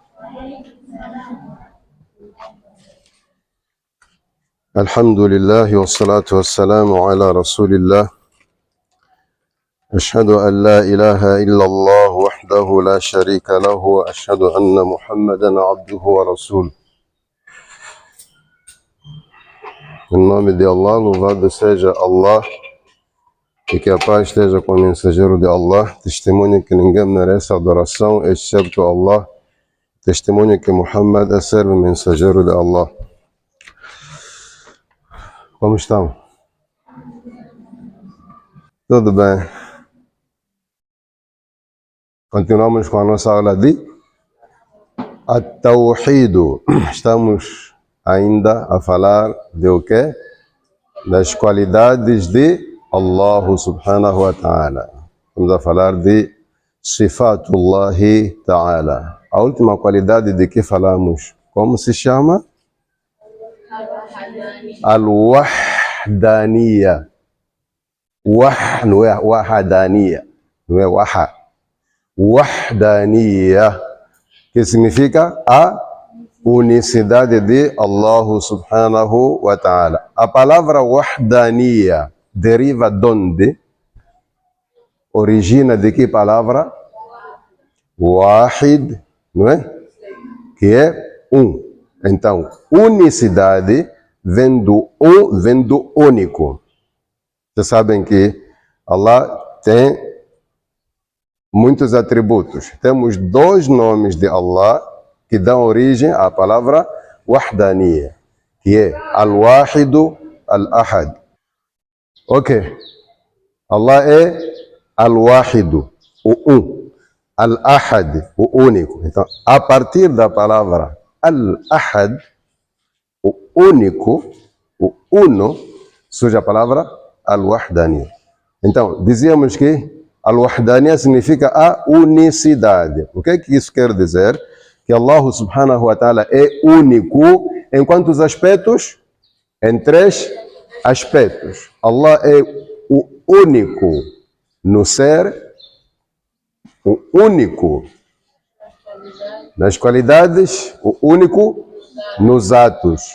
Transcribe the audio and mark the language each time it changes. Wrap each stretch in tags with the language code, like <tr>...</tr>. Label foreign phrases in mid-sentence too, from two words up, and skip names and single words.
<ar>الحمد لله والصلاة والسلام على رسول الله. أشهد أن لا إله إلا الله وحده لا شريك له وأشهد أن محمدا عبده ورسوله.</ar> <pt>Em nome de Allah, louvado seja Allah e que a paz esteja com o mensageiro de Allah. Testemunho que ninguém merece adoração excepto Allah. Testemunho que Muhammad é servo e mensageiro de Allah. Como estão? Tudo bem? Continuamos com a nossa aula de At-Tawhid. Estamos ainda a falar de o quê? Das qualidades de Allah</pt> <ar>سبحانه وتعالى.</ar> <pt>Estamos a falar de</pt> <ar>صفات الله تعالى.</ar> <pt>A última qualidade de que falamos, como se chama? Al-Wahdaniya. Não é Wahadaniya, não é Waha. Wahdaniya, que significa a unicidade de Allah</pt> <ar>سبحانه وتعالى.</ar> <pt>A palavra Wahdaniya deriva de onde? Origina de que palavra? Wahid, não é? Que é um. Então, unicidade vem do único. Vocês sabem que Allah tem muitos atributos. Temos dois nomes de Allah que dão origem à palavra Wahdaniya, que é Al-Wahidu, Al-Ahad. Ok. Allah é Al-Wahidu, o um. Al-Ahad, o único. Então, a partir da palavra Al-Ahad, o único, o uno, surge a palavra Al-Wahdaniya. Então, dizíamos que Al-Wahdaniya significa a unicidade. O que é que isso quer dizer? Que Allah</pt> <ar>سبحانه وتعالى</ar> <pt>é único em quantos aspectos? Em três aspectos. Allah é o único no ser, o único nas qualidades, o único nos atos.</pt>